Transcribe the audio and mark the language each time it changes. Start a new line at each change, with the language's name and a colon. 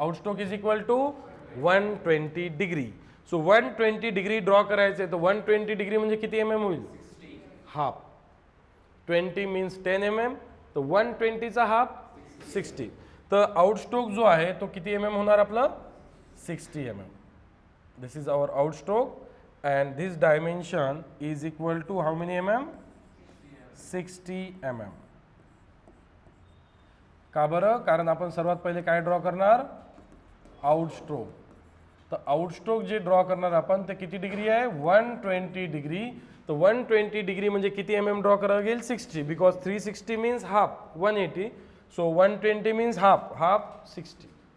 English: Outstroke is equal to 120 degree. So 120 degree draw करायचे.
Marathi: तर 120 degree म्हणजे किती mm होईल? हाफ.
English: 20 means 10 mm.
Marathi: तर 120 चा हाफ 60. तर आउटस्ट्रोक जो आहे तो किती mm होणार आपला?
English: 60 mm. This is our outstroke and this dimension is equal to how many mm? 60 mm.
Marathi: का बरं? कारण आपण सर्वात पहिले काय ड्रॉ करणार? आउटस्ट्रोक. तर आउटस्ट्रोक जे ड्रॉ करणार आपण ते किती डिग्री आहे? 120 डिग्री. तर 120 डिग्री म्हणजे किती mm ड्रॉ करावं लागेल?
English: 60. Because 360 means half 180. So 120 means half, half 60.